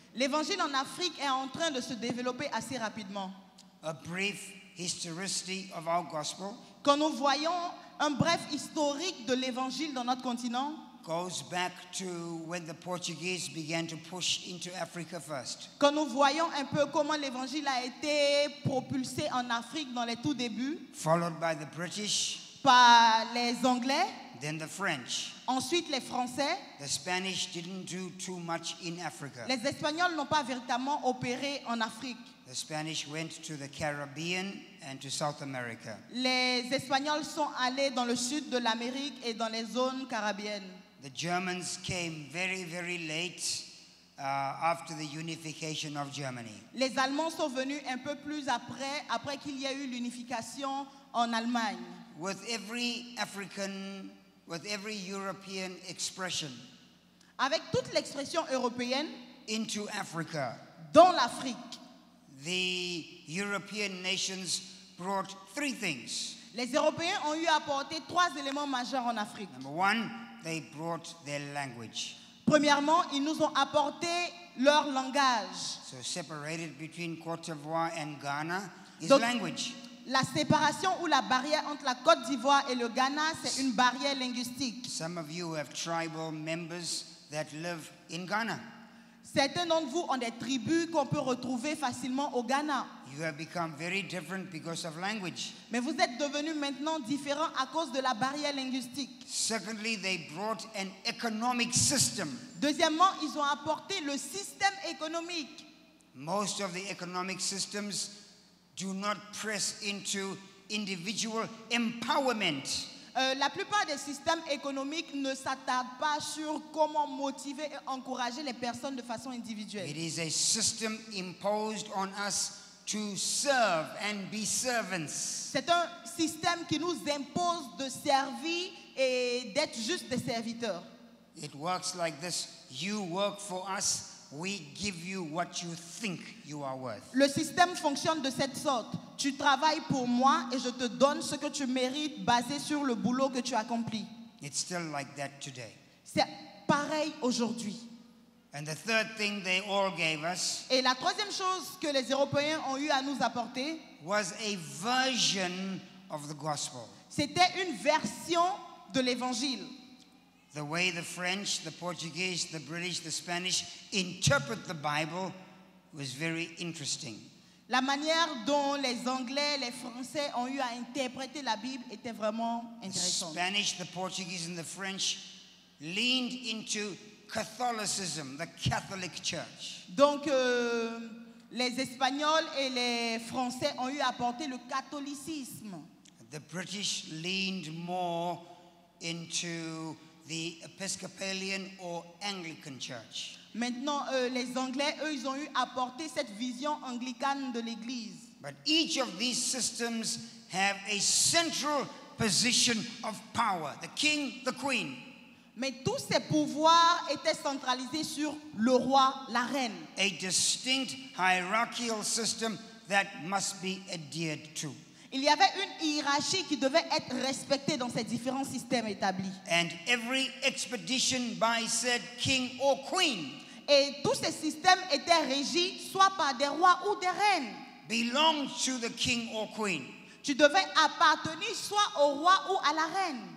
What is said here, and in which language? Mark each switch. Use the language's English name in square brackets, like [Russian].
[French] L'évangile en Afrique est en train de se développer assez rapidement. [English] A brief historicity of our gospel [French] Quand nous voyons un bref historique de l'évangile dans notre continent, [English] goes back to when the Portuguese began to push into Africa first. [French] quand nous voyons un peu comment l'évangile a été propulsé en Afrique dans les tout débuts, [English] Followed by the British, [French] par les Anglais, [English] then the French. [French] ensuite les Français, [English] The Spanish didn't do too much in Africa. [French] les Espagnols n'ont pas véritablement opéré en Afrique. [English] The Spanish went to the Caribbean and to South America. [French] Les Espagnols sont allés dans le sud de l'Amérique et dans les zones caribéennes. [English] The Germans came very, very late after the unification of Germany. [French] Les Allemands sont venus un peu plus après qu'il y a eu l'unification en Allemagne. [English] With every African, with every European expression [French] Avec toute l'expression européenne [English] into Africa, [French] dans l'Afrique, [English] the European nations brought three things. [French] les Européens ont eu à apporter trois éléments majeurs en Afrique. [English] Number one, they brought their language. [French] Premièrement, ils nous ont apporté leur langage. [English] So separated between Côte d'Ivoire and Ghana is [French] Donc, [English] language. [French] La séparation ou la barrière entre la Côte d'Ivoire et le Ghana, c'est une barrière linguistique. [English] Some of you have tribal members that live in Ghana. [French] Certains d'entre vous ont des tribus qu'on peut retrouver facilement au Ghana. [English] You have become very different because of language. [French] Mais vous êtes devenus maintenant différents à cause de la barrière linguistique. [English] Secondly, they brought an economic system. [French] Deuxièmement, ils ont apporté le système économique. [English] Most of the economic systems do not press into individual empowerment. [French] La plupart des systèmes économiques ne s'attardent pas sur comment motiver et encourager les personnes de façon individuelle. [English] It is a system imposed on us to serve and be servants. [French] C'est un système qui nous impose de servir et d'être juste des serviteurs. [English] It works like this. You work for us. We give you what you think you are worth. [French] Le système fonctionne de cette sorte. Tu travailles pour moi et je te donne ce que tu mérites basé sur le boulot que tu accomplis. [English] It's still like that today. [French] C'est pareil aujourd'hui. [English] And the third thing they all gave us [French] Et la troisième chose que les Européens ont eu à nous apporter, [English] was a version of the gospel. [French] c'était une version de l'évangile. [English] The way the French, the Portuguese, the British, the Spanish interpret the Bible was very interesting. [French] La manière dont les Anglais, les Français ont eu à interpréter la Bible était vraiment [English] The [French] intéressante. [English] Spanish, the Portuguese, and the French leaned into Catholicism, the Catholic Church. [French] Donc, les Espagnols et les Français ont eu à porter le catholicisme. [English] The British leaned more into the Episcopalian or Anglican Church. [French] Maintenant, les Anglais, eux, ils ont eu à porter cette vision anglicane de l'Église. [English] But each of these systems have a central position of power, the king, the queen. [French] Mais tous ces pouvoirs étaient centralisés sur le roi, la reine. [English] A distinct hierarchical system that must be adhered to. [French] Il y avait une hiérarchie qui devait être respectée dans ces différents systèmes établis. [English] And every expedition by said king or queen [French] Et tous ces systèmes étaient régis soit par des rois ou des reines. [English] belonged to the king or queen. [French] Tu devais appartenir soit au roi ou à la reine.